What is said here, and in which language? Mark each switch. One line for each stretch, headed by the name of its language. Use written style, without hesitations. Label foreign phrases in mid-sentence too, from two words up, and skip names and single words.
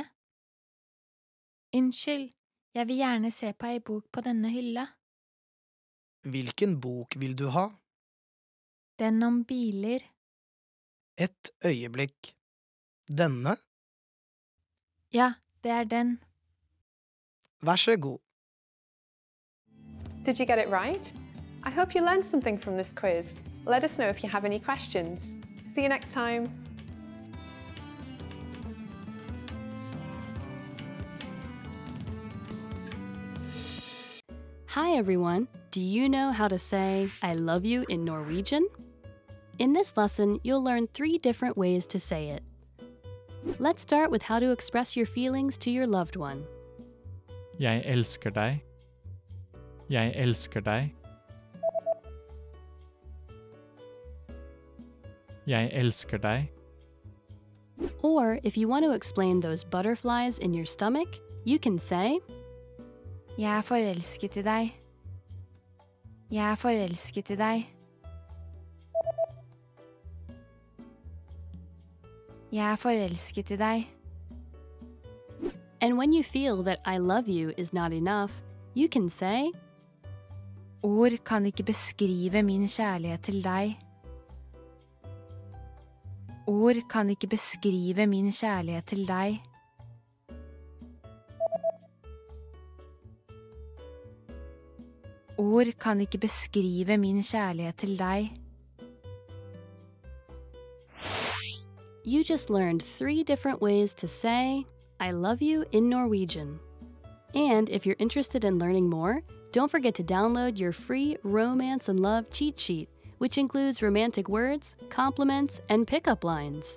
Norwegian: Unnskyld, jeg vil gjerne se på ei bok på denne hylla. Hvilken bok vil du ha? Den om biler. Et øyeblikk. Denne? Ja, det er den. Vær så god.
English: Did you get it right? I hope you learned something from this quiz. Let us know if you have any questions. See you next time. Hi everyone! Do you know how to say I love you in Norwegian? In this lesson, you'll learn 3 different ways to say it. Let's start with how to express your feelings to your loved one.
Norwegian: Jeg elsker deg. Jeg elsker deg. Jeg elsker deg.
English: Or if you want to explain those butterflies in your stomach, you can say
Norwegian: Jeg forelsket i deg. Jeg forelsket i deg. Jeg forelsket i deg.
English: And when you feel that I love you is not enough, you can say
Norwegian: Ord kan ikke beskrive min kjærlighet til deg. Ord kan ikke beskrive min kjærlighet til deg. Ord kan ikke beskrive min kjærlighet til deg.
English: You just learned 3 different ways to say I love you in Norwegian. And if you're interested in learning more, don't forget to download your free Romance and Love cheat sheet, which includes romantic words, compliments, and pickup lines.